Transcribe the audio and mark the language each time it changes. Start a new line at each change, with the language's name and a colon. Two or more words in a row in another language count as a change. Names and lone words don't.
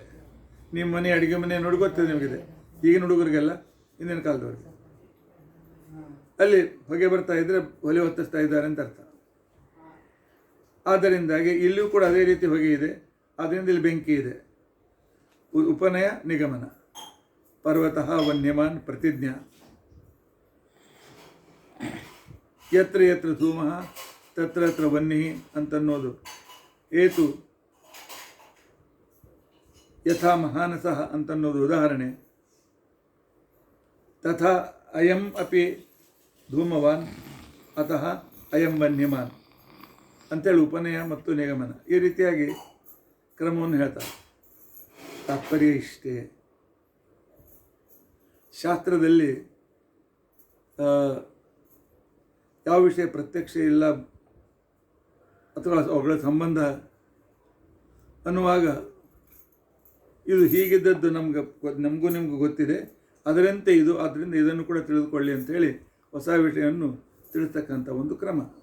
Kannada: ನಿಮ್ಮ ಮನೆ ಅಡುಗೆ ಮನೆ ನೋಡಿ ಗೊತ್ತಿದೆ ನಿಮಗಿದೆ, ಈಗಿನ ಹುಡುಗರಿಗೆಲ್ಲ, ಹಿಂದಿನ ಕಾಲದವ್ರಿಗೆ. ಅಲ್ಲಿ ಹೊಗೆ ಬರ್ತಾ ಇದ್ದರೆ ಒಲೆ ಹೊತ್ತಿಸ್ತಾ ಇದ್ದಾರೆ ಅಂತ ಅರ್ಥ. ಆದ್ದರಿಂದಾಗಿ ಇಲ್ಲಿಯೂ ಕೂಡ ಅದೇ ರೀತಿ ಹೊಗೆ ಇದೆ, ಆದ್ದರಿಂದ ಇಲ್ಲಿ ಬೆಂಕಿ ಇದೆ.
Sanskrit: ಉಪನಯ, ನಿಗಮನ. ಪರ್ವತಃ ವನ್ಯಮಾನ್ ಪ್ರತಿಜ್ಞಾ, ಯತ್ರ ಯತ್ರ ಧೂಮಃ ತತ್ರ ತತ್ರ ವನ್ನಿ
Kannada: ಅಂತನ್ನೋದು ಏತು,
Sanskrit: ಯಥಾ ಮಹಾನಸಃ
Kannada: ಅಂತನ್ನೋದು ಉದಾಹರಣೆ.
Sanskrit: ತಥಾ ಅಯಂ ಅಪಿ ಧೂಮವಾನ್ ಅತಃ ಅಯಂ ವನ್ಯಮಾನ್
Kannada: ಅಂತೇಳಿ ಉಪನಯ ಮತ್ತು ನಿಗಮನ. ಈ ರೀತಿಯಾಗಿ ಕ್ರಮವನ್ನು ಹೇಳ್ತಾರೆ. ತಾತ್ಪರ್ಯ ಇಷ್ಟೇ. ಶಾಸ್ತ್ರದಲ್ಲಿ ಯಾವ ವಿಷಯ ಪ್ರತ್ಯಕ್ಷ ಇಲ್ಲ ಅಥವಾ ಅವುಗಳ ಸಂಬಂಧ ಅನ್ನುವಾಗ ಇದು ಹೀಗಿದ್ದದ್ದು ನಮಗೂ ನಿಮಗೂ ಗೊತ್ತಿದೆ, ಅದರಂತೆ ಇದು, ಆದ್ದರಿಂದ ಇದನ್ನು ಕೂಡ ತಿಳಿದುಕೊಳ್ಳಿ ಅಂಥೇಳಿ ಹೊಸ ವಿಷಯವನ್ನು ತಿಳಿಸ್ತಕ್ಕಂಥ ಒಂದು ಕ್ರಮ.